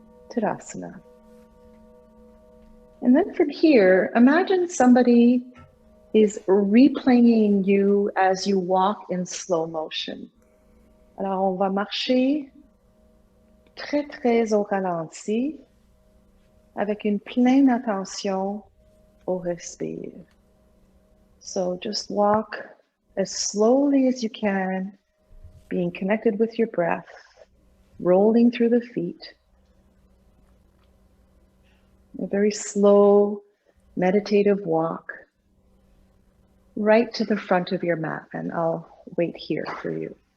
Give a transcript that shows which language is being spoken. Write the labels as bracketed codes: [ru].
[sa] Tadasana. [en] And then from here, imagine somebody is replaying you as you walk in slow motion. [fr] Alors, on va marcher très, très au ralenti, avec une pleine attention au respire. [en] So just walk as slowly as you can, being connected with your breath, rolling through the feet. A very slow, meditative walk right to the front of your mat, and I'll wait here for you.